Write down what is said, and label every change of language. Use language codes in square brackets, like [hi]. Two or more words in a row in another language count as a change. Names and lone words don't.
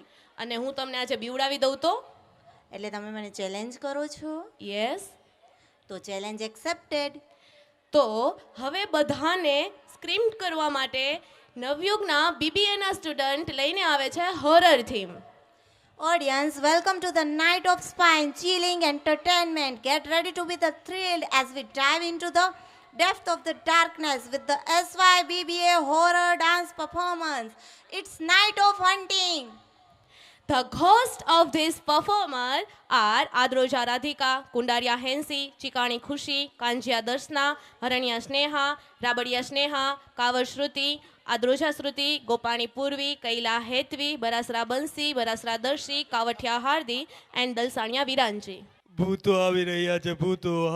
[gu] અને હું તમને આજે બીવડાવી દઉં તો? એટલે તમે મને ચેલેન્જ કરો છો? યસ. તો [en] challenge accepted. [gu] તો હવે બધાને સ્ક્રીમ કરવા માટે નવયુગના બીબીએના સ્ટુડન્ટ લઈને આવે છે [en] horror theme. Audience, welcome to the night of spine chilling entertainment. Get ready to be the thrilled as we dive into the depth of the darkness with the SYBBA horror dance performance. It's night of hunting. The ghosts of this performer are Adroja Radhika, Kundaria Hensi, Chikani Khushi, Kanjya Darshna, Haranya Sneha, Rabadiya Sneha, Kavar Shruti, Adroja Shruti, Gopani Purvi, Kaila Hetvi, Barasra Bansi, Barasra Darshi, Kavathya Hardi and Dalsania Viranji. [gu] ભૂતો આવી રહ્યા છે ભૂતો.